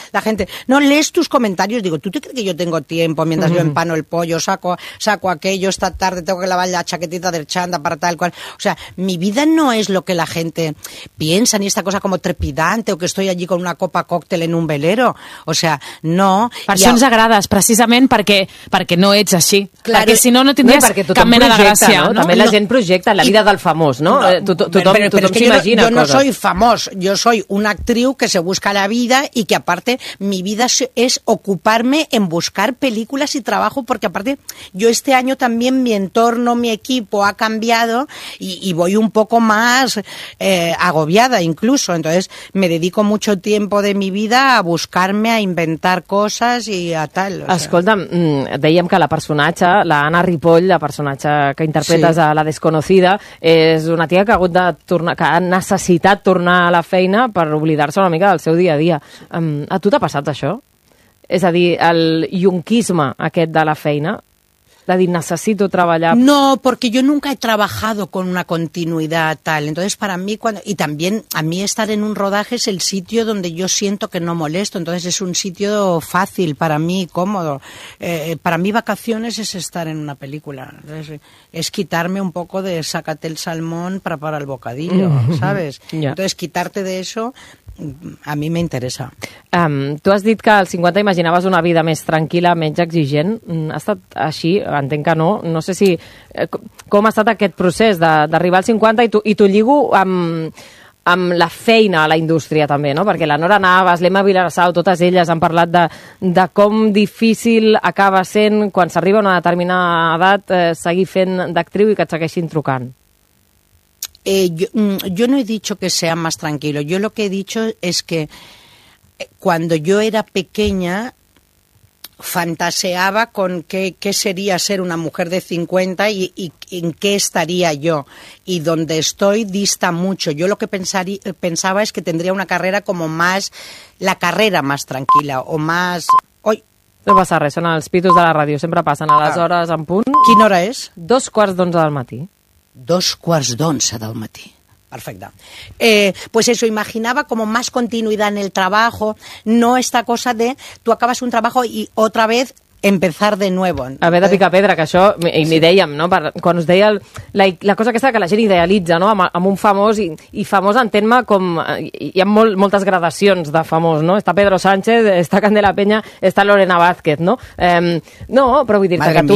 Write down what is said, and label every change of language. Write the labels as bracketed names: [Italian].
[Spanish] La gente, no, lees tus comentarios. Digo, ¿tú te crees que yo tengo tiempo mientras yo empano el pollo, saco aquello, esta tarde tengo que lavar la chaquetita del chanda para tal cual? O sea, mi vida no es lo que la gente piensa, ni esta cosa como trepidante, o que estoy allí con una copa cóctel en un velero. O sea, no. [Catalan] Per això ens agrades, precisament perquè no ets així. Clar, perquè si no, no tindries cap mena de gràcia. No? També la gent projecta la vida del famós, no? Tothom s'imagina coses. Jo no soy famós, jo soy una actriu [Spanish] que se busca la vida i que, aparte, mi vida es ocuparme en buscar películas y trabajo, porque, aparte, yo este año también mi entorno, mi equipo ha cambiado y voy un poco más agobiada incluso. Entonces, me dedico mucho tiempo de mi vida a buscarme, a inventar cosas y a tal. [Catalan] O Escolta'm, dèiem que la personatge, la Anna Ripoll, la personatge que interpretes a La Desconocida, és una tia que ha hagut de tornar, que ha necessitat tornar a la feina per oblidar-se una mica del seu dia a dia. A tu t'ha passat això? És a dir, el yunquisme aquest de la feina, de dir, necessito treballar... [Spanish] No, porque yo nunca he trabajado con una continuidad tal. Entonces, para mí, cuando... Y también, a mí estar en un rodaje es el sitio donde yo siento que no molesto. Entonces, es un sitio fácil para mí, cómodo. Para mí, vacaciones es estar en una película. Entonces, es quitarme un poco de sácate el salmón para parar el bocadillo, ¿sabes? Yeah. Entonces, quitarte de eso... [Catalan] A mi m'interessa. Tu has dit que als 50 imaginaves una vida més tranquil·la, menys exigent. Ha estat així? Entenc que no. No sé si... com ha estat aquest procés d'arribar als 50 i tu lligo amb la feina a la indústria també, no? Perquè la Nora Navas, l'Emma Vilarassau, totes elles han parlat de com difícil acaba sent quan s'arriba a una determinada edat seguir fent d'actriu i que et segueixin trucant. [Spanish] Yo no he dicho que sea más tranquilo. Yo lo que he dicho es que cuando yo era pequeña fantaseaba con qué sería ser una mujer de 50 y en qué estaría yo. Y donde estoy dista mucho. Yo lo que pensaba es que tendría una carrera como más... La carrera más tranquila o más... Oy. [Catalan] No passa res, són els pitos de la ràdio. Sempre passen a les hores en punt. Quina hora és? 11:45. 11:45. Perfecta. [Spanish] Pues eso, imaginaba como más continuidad en el trabajo, no esta cosa de tú acabas un trabajo y otra vez empezar de nuevo. A ver, [Catalan] de pica pedra, que això, i sí. Dèiem, no? Quan us deia la cosa aquesta que la gent idealitza, no? Amb un famós, i famós entén-me com... Hi ha moltes gradacions de famós, no? Està Pedro Sánchez, està Candela Peña, està Lorena Vázquez, no? No, però vull dir-te que tu...